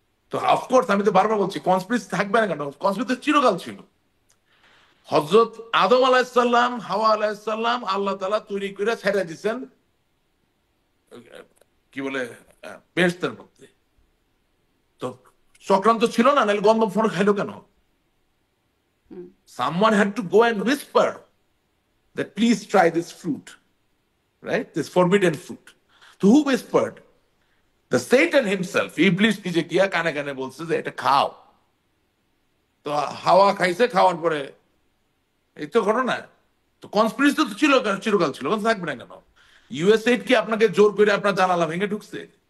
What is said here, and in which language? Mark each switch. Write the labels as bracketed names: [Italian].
[Bangla] তো অফকোর্স আমি তো বারবার বলছি কনস্পিরেসি থাকবে না কেন, কনস্পিরেসি চিরকাল ছিল। হযরত আদম আলাইহিসসালাম, হাওয়া আলাইহিসসালাম আল্লাহ তাআলা তৈরি করে ছেড়ে দিয়েছেন কি বলে বেহেশতের মধ্যে। তো চক্রান্ত ছিল না, নাহলে গন্ধম ফোন খাইলো কেন? [English] Someone had to go and whisper that please try this fruit, right? This forbidden fruit. So who whispered? The Satan himself, [Bangla] Iblis নিজে গিয়া কানে কানে বলছে যে এটা খাও। তো হাওয়া খাইছে, খাওয়ার পরে এই তো ঘটনা। তো কনস্পিরেসি তো ছিল, চিরকাল ছিল, থাকবে না কেন? ইউএসএইড কি আপনাকে জোর করে আপনার জানালা ভেঙে ঢুকছে?